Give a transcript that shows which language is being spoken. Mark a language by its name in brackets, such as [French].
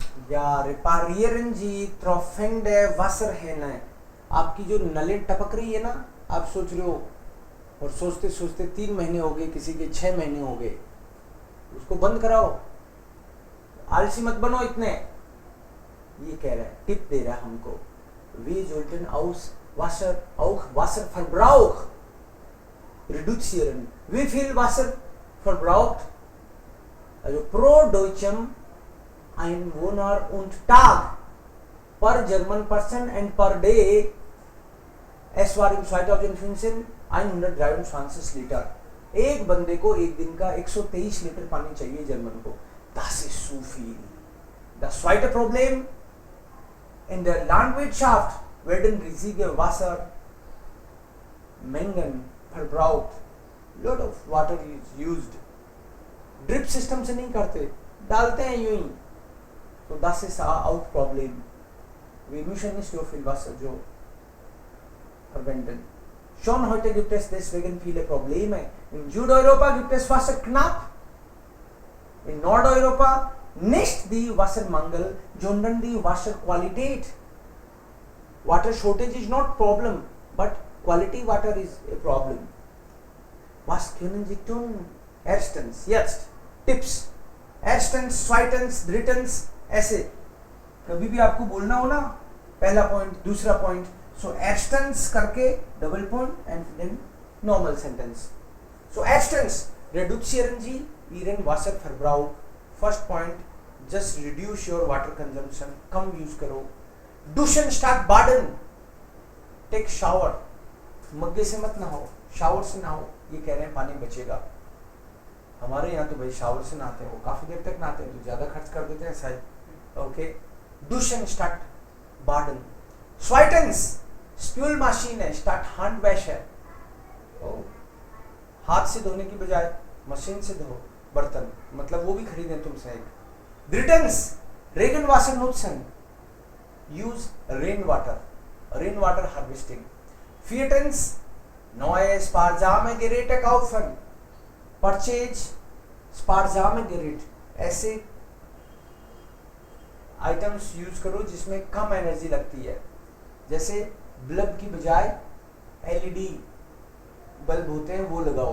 [German] या रिपेरियरन जी tropfende Wasserhähne. [Hindi] आपकी जो नलें टपक रही है ना, आप सोच रहे हो और सोचते सोचते 3 महीने हो गए, किसी के 6 महीने हो गए, उसको बंद कराओ. आलसी मत बनो इतने. ये कह रहा है, टिप दे रहा है हमको. [German] Wir sollten auch Wasserverbrauch reduzieren. Wie viel Wasser verbraucht also pro deutschem Einwohner und Tag [English] per German person and per day? [German] Es war im 2015 123 Liter. [Hindi] एक बंदे को एक दिन का 123 लीटर पानी चाहिए जर्मन को. [German] Das ist zu viel. Das zweite Problem, in der Landwirtschaft werden riesige Wassermengen verbraucht. [English] Lot of water is used. [Hindi] Drip system से नहीं करते, डालते हैं यूं ही. [German] So das ist auch Problem. Wir müssen nicht so viel Wasser so verwenden. Schon heute gibt es deswegen viele Probleme. In Südeuropa gibt es Wasser knapp. In Nordeuropa nicht die Wassermangel, sondern die Wasserqualität. [English] Water shortage is not problem, but quality water is a problem. [German] Was können Sie tun? Erstens, jetzt Tipps. Erstens, zweitens, drittens, ऐसे. [Hindi] कभी भी आपको बोलना हो ना, पहला point, दूसरा point, so erstens करके [English] double point and then normal sentence. [German] So erstens, reduzieren Sie Ihren Wasserverbrauch. [English] First point, just reduce your water consumption. [Hindi] Come use करो. [German] Duschen statt baden. [English] Take shower. [Hindi] मग्गे से मत नहाओ, शावर से नहाओ. ये कह रहे हैं पानी बचेगा. हमारे यहाँ तो भाई शावर से नहाते हैं, वो काफी देर तक नहाते हैं तो ज्यादा खर्च कर देते हैं शायद. [German] ओके, duschen statt baden. Zweitens, Spülmaschine statt Handwäsche. Oh. [Hindi] हाथ से धोने की बजाय मशीन से धो बर्तन, मतलब वो भी खरीदें तुमसे एक। [German] Drittens, Regenwasser nutzen, [English] use rain water harvesting. [German] Viertens, neue sparsame Geräte kaufen, [Hindi] purchase sparsame Gerät, ऐसे आइटम्स यूज करो जिसमें कम एनर्जी लगती है, जैसे बल्ब की बजाय एलईडी बल्ब होते हैं वो लगाओ।